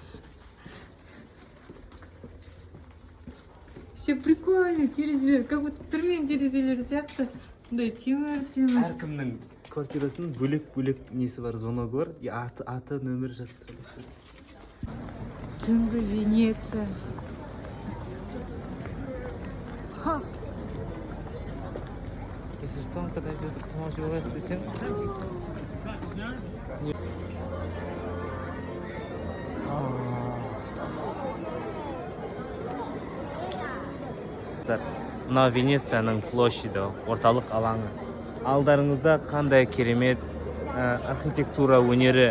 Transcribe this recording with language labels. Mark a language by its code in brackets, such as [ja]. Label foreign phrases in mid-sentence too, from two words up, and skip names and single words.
[ru] Еще прикольно, [kk] терезелер, [ru] как будто [kk] түрмен терезелері сияқты. Темір. Әркімнің квартирасының бөлек-бөлек несі бар, зона бар. Аты, нөмір жазып. Түнгі Венеция. [ru] Если что, когда идет туман десең. [kk] Мына Венецияның площади, орталық алаңы. Алдарыңызда қандай керемет архитектура өнері.